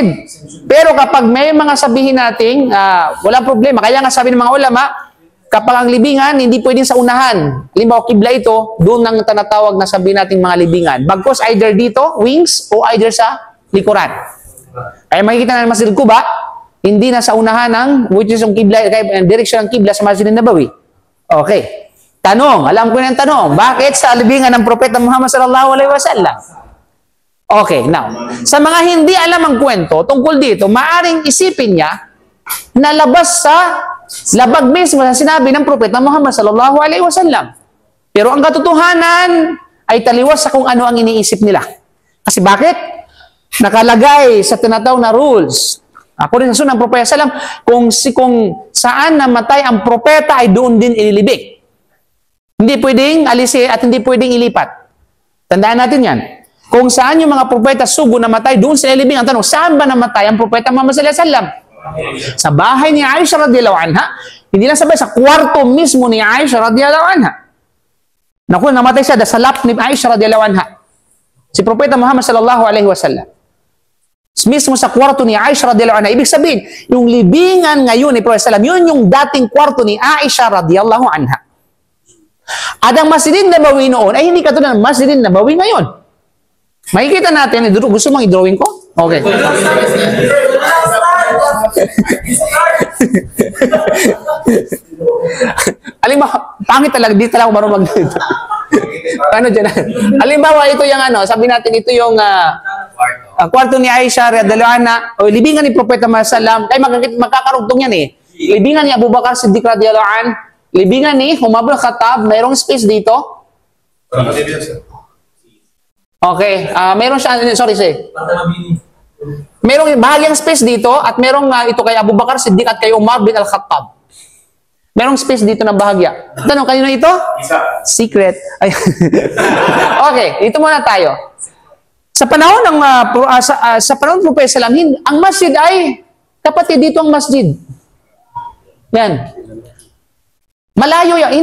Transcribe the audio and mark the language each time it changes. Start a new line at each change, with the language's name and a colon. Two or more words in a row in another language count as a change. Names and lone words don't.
Filipino: Pero kapag may mga sabihin nating, walang problema. Kaya nga sabi ng mga ulama, kapag ang libingan, hindi pwedeng sa unahan. Halimbawa, kibla ito, doon ang tinatawag na sabihin nating mga libingan. Bagkos either dito, wings, o either sa likuran. Kaya makikita na ng Masjid Quba, hindi na sa unahan ng,
English: which is
Filipino: yung kibla, direction ng kibla sa Masjid Nabawi. Okay. Tanong, alam ko na yung tanong, bakit sa libingan ng Propeta Muhammad
Arabic: صلى الله عليه وسلم?
Filipino: Okay, now, sa mga hindi alam ang kwento tungkol dito, maaring isipin niya na labas sa labag mismo sa sinabi ng Propeta Muhammad
Arabic: صلى الله عليه وسلم.
Filipino: Pero ang katotohanan ay taliwas sa kung ano ang iniisip nila. Kasi bakit? Nakalagay sa tinatawag na rules. Ako rin sa sunang Propeta sallam, kung saan namatay ang propeta ay doon din ililibing. Hindi pwedeng alisin at hindi pwedeng ilipat. Tandaan natin yan. Kung saan yung mga propeta sugo namatay, doon sa ilibing. Ang tanong, saan ba namatay ang propeta Muhammad
Arabic: صلى الله عليه وسلم?
Filipino: Sa bahay ni Aisha
Arabic: رضي الله عنها.
Filipino: Hindi lang sabay, sa kwarto mismo ni Aisha
Arabic: رضي الله عنها.
Filipino: Naku, namatay siya sa lap ni Aisha
Arabic: رضي الله عنها.
Filipino: Si propeta Muhammad
Arabic: صلى الله عليه وسلم.
Filipino: Mismo sa kwarto ni Aisha
Arabic: رضي الله عنها.
Filipino: Ibig sabihin, yung libingan ngayon ni Propeta sallam, yun yung dating kwarto ni Aisha
Arabic: رضي الله عنها.
Filipino: At ang Masjidin Nabawi noon ay hindi katulad ng Masjidin Nabawi ngayon. Makikita natin, gusto mong i-drawing ko? Okay. Halimbawa, pangit talaga, di talaga marunong mag-dito. Ano dyan? Halimbawa, ito yung ano, sabi natin, ito yung kwarto ni Aisha,
Arabic: رضي الله عنها,
Filipino: o libingan ni Propeta Muhammad sallam, kaya magkakarugtong yan eh. Libingan ni Abu Bakar Siddiq
Arabic: رضي الله عنها,
Filipino: libingan ni Umar bin Khattab, mayroong space dito. Okay, mayroong siya, sorry. Mayroong bahagyang space dito at mayroong ito kay Abu Bakar Siddiq at kay Umar bin Al-Khattab. Mayroong space dito na bahagya. Tanong, kanino ito? Secret. Ay. Okay, ito muna tayo. Sa panahon ng sa panahon ng Propeta sallam, ang masjid ay kapatid dito ang masjid. Yan. Malayo yan.